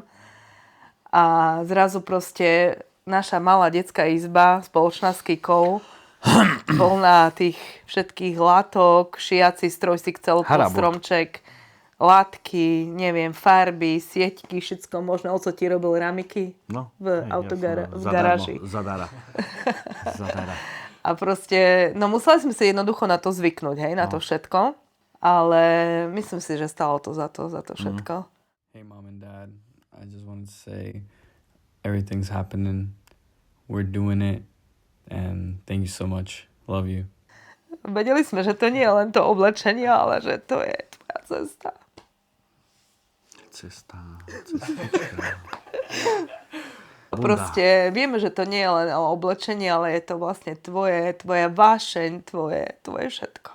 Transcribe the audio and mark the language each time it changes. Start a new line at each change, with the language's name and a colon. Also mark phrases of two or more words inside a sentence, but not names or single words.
Slovak: A zrazu proste naša malá detská izba, spoločná s Kikou, plná tých všetkých látok, šiaci stroj si chcel po stromček, látky, neviem, farby, sieťky, všetko možné. Oco ti robil ramiky v garáži. Zadara. A proste, no museli sme si jednoducho na to zvyknúť, hej, na to všetko. Ale myslím si, že stalo to za to všetko.
English: Hey mom and dad, I just wanted to say everything's happening. We're doing it. And thank you so much. Love you.
Slovak: Vedeli sme, že to nie je len to oblečenie, ale že to je tvoja cesta. Cesta. Proste vieme, že to nie je len o oblečení, ale je to vlastne tvoja vášeň, tvoje všetko.